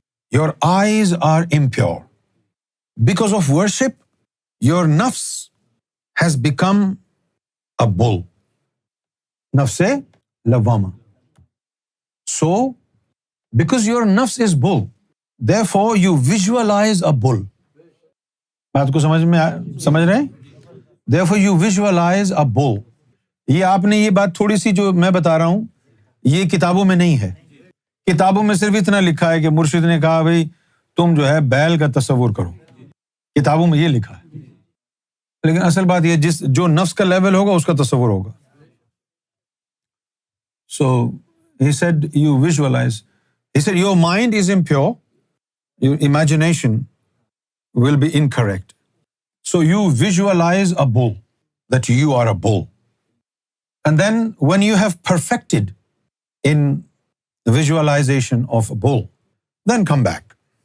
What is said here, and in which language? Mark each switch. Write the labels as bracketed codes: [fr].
[en] Your eyes are impure. Because of worship, your nafs has become a bull. Nafs-e lawwama. So, because your nafs is bull, therefore you visualize a bull. [ur] بات کو سمجھ رہے ہیں؟ [en] Therefore you visualize a bull. [ur] یہ آپ نے یہ بات تھوڑی سی جو میں بتا رہا ہوں یہ کتابوں میں نہیں ہے. کتابوں میں صرف اتنا لکھا ہے کہ مرشد نے کہا بھائی تم جو ہے بیل کا تصور کرو. کتابوں میں یہ لکھا ہے. لیکن اصل بات یہ جو نفس کا لیول ہوگا اس کا تصور ہوگا. [en] So he said you visualize. He said your mind is impure, your imagination will be incorrect. So you visualize a bull, that you are a bull. And then when you have perfected in the visualization of a bull, then come back.